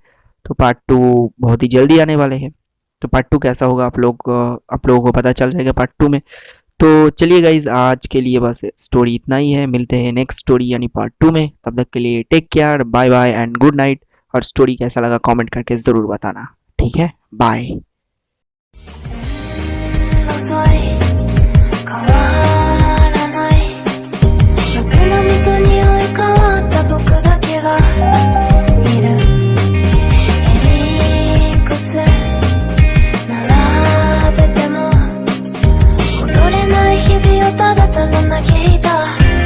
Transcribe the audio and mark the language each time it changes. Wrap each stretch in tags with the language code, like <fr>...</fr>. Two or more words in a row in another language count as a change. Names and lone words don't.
<hi>तो पार्ट 2 बहुत ही जल्दी आने वाले हैं। तो पार्ट 2 कैसा होगा आप लोगों को पता चल जाएगा पार्ट 2 में। तो चलिए गाइज आज के लिए बस स्टोरी इतना ही है, मिलते हैं</hi> <en>next story</en> <hi>यानी पार्ट 2 में। तब तक के लिए</hi> <en>take care, bye bye and good night.</en> <hi>और स्टोरी कैसा लगा कमेंट करके ज़रूर बताना, ठीक है, बाय।</hi> <ja>遅い変わらない街並みと匂い変わった僕だけがいるいくつ並べても戻れない日々をただただ嘆いた</ja>